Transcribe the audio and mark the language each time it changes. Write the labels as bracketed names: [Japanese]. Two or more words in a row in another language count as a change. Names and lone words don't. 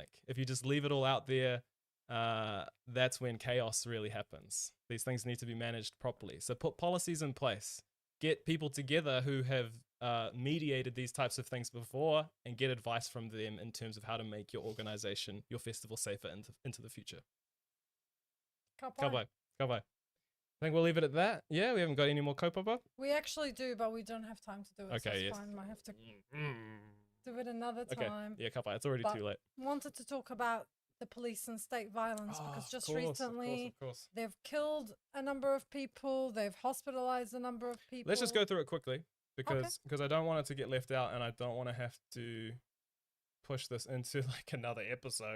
[English] If you just leave it all out there, that's when chaos really happens. These things need to be managed properly. So put policies in place. Get people together who have mediated these types of things before and get advice from them in terms of how to make your organization, your festival safer into the future. [Māori] Ka pai. [English] I think we'll leave it at that. Yeah, we haven't got any more kaupapa. We actually do, but we don't have time to do it. Okay, so it's yes. fine. Might have to do it another time. Okay, yeah, [Māori] ka pai. [English] It's already too late. Wanted to talk about the police and state violence because just recently of course. They've killed a number of people. They've hospitalized a number of people. Let's just go through it quickly because I don't want it to get left out and I don't want to have to push this into like another episode.